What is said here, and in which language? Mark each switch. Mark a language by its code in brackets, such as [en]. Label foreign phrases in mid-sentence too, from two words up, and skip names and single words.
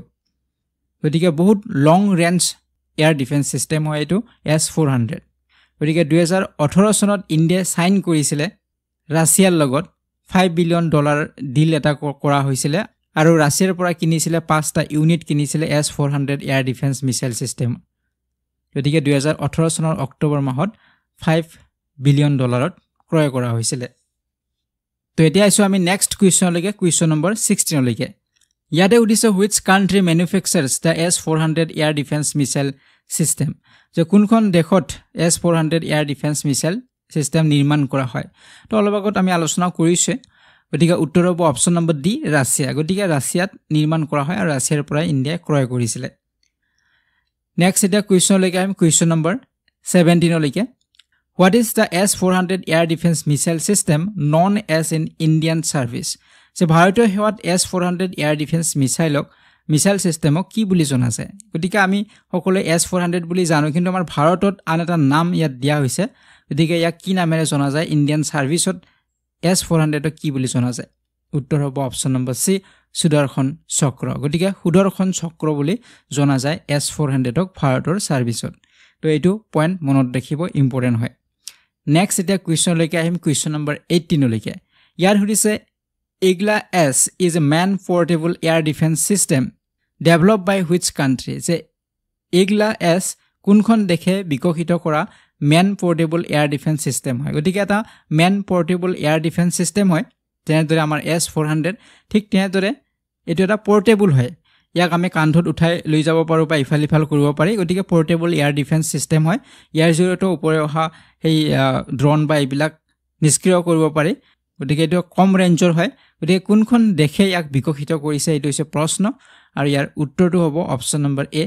[as] গতিকে বহুত [en] long range air defense system [as] হয় এটো S400 গতিকে 2018 চনত ইণ্ডিয়া সাইন কৰিছিলে ৰাছিয়াৰ লগত $5 বিলিয়ন ডিল এটা কৰা হৈছিলে আৰু ৰাছিয়াৰ পৰা কিনিছিলে 5টা ইউনিট কিনিছিলে S-400 [en] air defense missile system [as] গতিকে 2018 চনৰ অক্টোবৰ মাহত $5 বিলিয়ন ক্ৰয় কৰা হৈছিলে তো এতিয়া আইছো আমি [en] next question [as] লৈকে [en] question number [as] 16 লৈকে ইয়াতে উদিছে [en] which country manufactures the S-400 air defense missile system [as] যে কোনখন দেশত [en] S-400 air defense missile system [as] নিৰ্মাণ কৰা হয় তো অলপ আগত আমি আলোচনা কৰিছে গতিকে উত্তৰ হ'ব [en] option number [as] ডি ৰাছিয়া গতিকে ৰাছিয়াত নিৰ্মাণ কৰা হয় আৰু ৰাছিয়াৰ পৰা ইণ্ডিয়া ক্ৰয় কৰিছিলে [en] next এটা question [as] লৈকে আমি [en] question number 17 লৈকে What is the S-400 air defense missile system known as in Indian service? [as] যে ভাৰতীয় সেৱাত [en] S-400 air defense missile system [as] কি বুলি জনা যায় গতিকে আমি সকলোৱে S-400 বুলি জানো কিন্তু আমাৰ ভাৰতত আন এটা নাম ইয়াত দিয়া হৈছে গতিকে ইয়াক কি নামেৰে জনা যায় ইণ্ডিয়ান সাৰ্ভিসত S-400 কি বুলি জনা যায় উত্তৰ হ'ব [en] option number [as] সি সুদৰ্শন চক্ৰ গতিকে সুদৰ্শন চক্ৰ বুলি জনা যায় S-400 ক ভাৰতৰ সাৰ্ভিসত তো এইটো পইণ্ট মনত ৰাখিব ইম্পৰ্টেন্ট হয় [en] next এটা question [as] লৈকে আহিম [en] question number [as] 18 লৈকে ইয়াৰ হৈছে [en] Igla S is a man-portable air defense system developed by which country? [as] যে Igla S কোনখন দেশে বিকশিত কৰা [en] man-portable air defense system [as] হয় গতিকে এটা [en] man-portable air defense system [as] হয় যেনেদৰে আমাৰ S-400 ঠিক তেনেদৰে এটো এটা পোৰ্টেবল হয় ইয়াক আমি কান্ধত উঠাই লৈ যাব পাৰো বা ইফাল কৰিব পাৰি গতিকে [en] portable air defense system [as] হয় ইয়াৰ জৰিয়তে ওপৰে অহা এই ড্ৰোন বা এইবিলাক নিষ্ক্ৰিয় কৰিব পাৰি গতিকে এটো কম ৰেঞ্জৰ হয় গতিকে কোনখন দেশে ইয়াক বিকশিত কৰিছে এটো হৈছে প্ৰশ্ন আৰু ইয়াৰ উত্তৰটো হ'ব [en] option number [as] এ